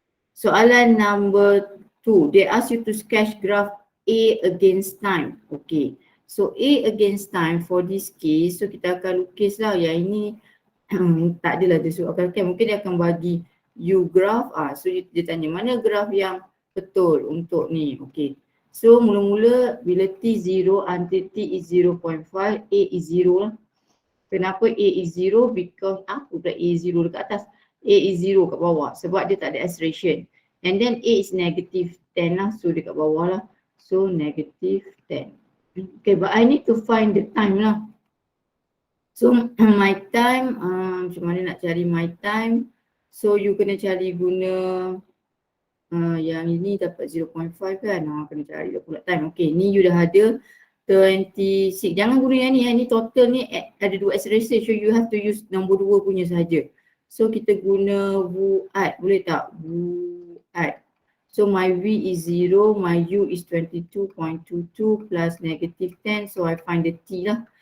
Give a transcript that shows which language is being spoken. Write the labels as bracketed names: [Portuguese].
[English] Soalan number 2, they ask you to sketch graph A against time. Okay. So A against time for this case, so [Malay] kita akan lukis lah. Yang ini tak adalah dia suruh akan, mungkin dia akan bagi you graph. So dia tanya mana graph yang betul untuk ni. [English] Okay. So [Malay] mula-mula bila [English] T0 until T is 0.5, A is 0 lah. Kenapa A is 0? Because [Malay] apa pula [English] A is 0 dekat atas? [Malay] A is 0 kat bawah sebab dia tak ada acceleration. [English] And then A is -10 [Malay] lah, so dekat bawah lah. So -10. [English] Okay, but I need to find the time lah. [Malay] So my time, macam mana nak cari my time? So you kena cari guna yang ini dapat 0.5 kan? Kena cari pula time. Okay, ni you dah ada 26. Jangan guna yang ni total ni ada dua acceleration, [English] so you have to use [Malay] nombor 2 punya sahaja. So kita guna VUAT, boleh tak? VUAT. [English] So my V is 0, my U is 22.22 plus -10, so I find the T lah.